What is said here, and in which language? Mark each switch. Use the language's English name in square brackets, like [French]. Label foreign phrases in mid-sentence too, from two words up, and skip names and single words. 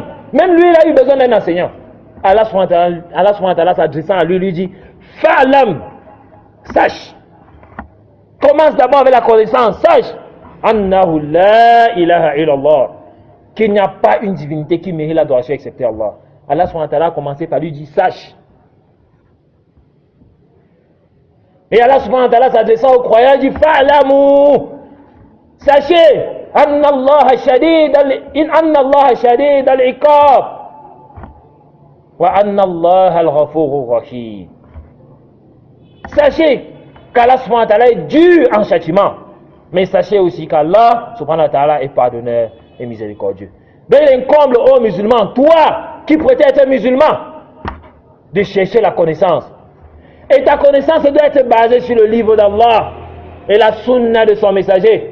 [French] Même lui, il a eu besoin d'un enseignant. Allah [Arabic] سبحانه وتعالى [French] s'adressant à lui, lui dit: Fa'lam, sache. Commence d'abord avec la connaissance. Sache. [Arabic] أنه لا إله إلا الله. [French] Qu'il n'y a pas une divinité qui mérite l'adoration excepté Allah. Allah [Arabic] سبحانه وتعالى [French] a commencé par lui dire: sache. Et Allah [Arabic] سبحانه وتعالى [French] s'adressant aux croyants, il dit: Fa'lamu. Sachez, [Arabic] أن الله شديد العقاب. وأن الله الغفور الرحيم. [French] Sachez qu'Allah [Arabic] سبحانه وتعالى [French] est dur en châtiment. Mais sachez aussi qu'Allah [Arabic] سبحانه وتعالى [French] est pardonneur et miséricordieux. Donc il incombe aux musulmans, toi qui prétends être musulman, de chercher la connaissance. Et ta connaissance doit être basée sur le livre d'Allah et la sunna de son messager.